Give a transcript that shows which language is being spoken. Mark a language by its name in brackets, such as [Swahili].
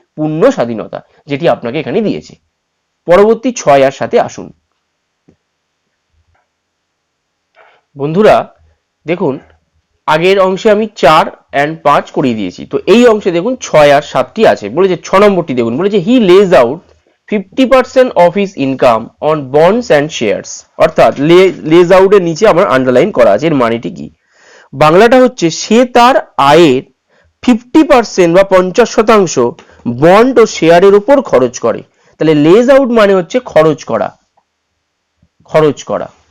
[Bangla] পূর্ণ স্বাধীনতা, যেটি আপনাকে এখানে দিয়েছে। পরবর্তী 6 আর 7 আসুন। বন্ধুরা দেখুন, আগের অংশে আমি 4 and 5 করিয়ে দিয়েছি, তো এই অংশে দেখুন 6 আর 7টি আছে। বলেছে 6 নম্বরটি দেখুন। বলেছে [English] He lays out 50% of his income on bonds and shares। [Bangla] অর্থাৎ লেজ আউটের নিচে আমার আন্ডারলাইন করা আছে, এর মানেটি কি? বাংলাটা হচ্ছে সে তার আয়ের 50% বা 50% বন্ড ও শেয়ারের উপর খরচ করে। তাহলে লেজ আউট মানে হচ্ছে খরচ করা, খরচ করা।